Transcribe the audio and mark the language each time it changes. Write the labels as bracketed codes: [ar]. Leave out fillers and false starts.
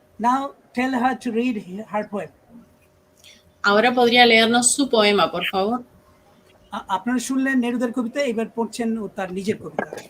[en] Now tell her to read her poem. [es] Ahora podría leernos su poema, por favor. [bn] আপনারা শুনলেন নেরুদার কবিতা, এবার পড়ছেন ও তার নিজের কবিতা।